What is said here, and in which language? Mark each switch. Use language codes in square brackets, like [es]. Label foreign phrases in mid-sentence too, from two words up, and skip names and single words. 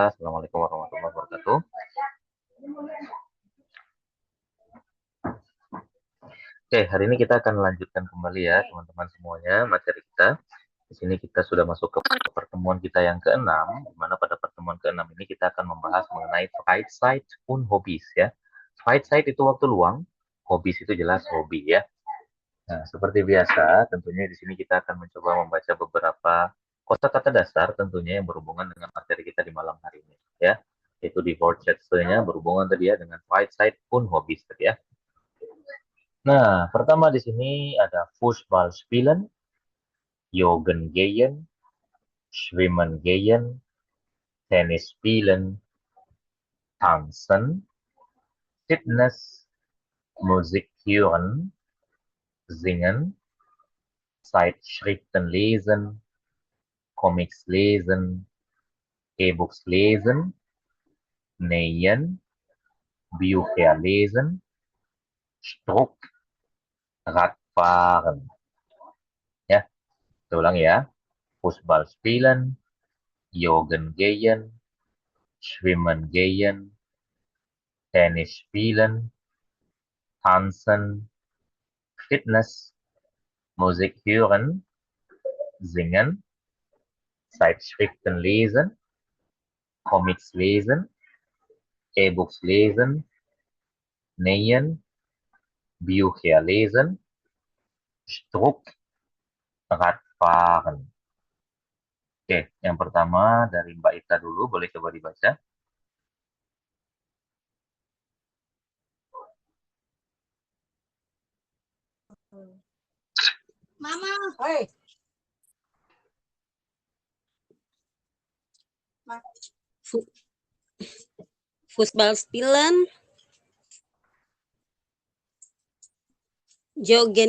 [ar] السلام عليكم ورحمة الله وبركاته. [id] Oke, hari ini kita akan melanjutkan kembali ya, teman-teman semuanya, materi kita. Di sini kita sudah masuk ke pertemuan kita yang keenam, di mana pada pertemuan keenam ini kita akan membahas mengenai [de] Freizeit und Hobbys [id] ya. Freizeit itu waktu luang, Hobbys itu jelas hobi ya. Nah, seperti biasa, tentunya di sini kita akan mencoba membaca beberapa kosakata dasar tentunya yang berhubungan dengan materi kita di malam hari ini ya. Itu di Wortschätze-nya berhubungan tadi ya dengan [de] Freizeit und Hobbys [id] tadi ya. Nah, pertama di sini ada [de] Fußball spielen, Joggen gehen, Schwimmen gehen, Tennis spielen, tanzen, Fitness, Musik hören, singen, Zeitschriften lesen, Comics lesen, E-Books lesen, nähen, Bücher lesen, Struck, Radfahren. [id] Ya, kita ulang ya. [de] Fußball spielen, Joggen gehen, Schwimmen gehen, Tennis spielen, tanzen, Fitness, Musik hören, singen, Zeitschriften lesen, Comics lesen, E-Books lesen, nähen, Bücher lesen, Struck, Radfahren. [id] Oke, yang pertama dari Mbak Ita dulu, boleh coba dibaca. Mama, hei. [de] Fu- Fußball spielen, joggen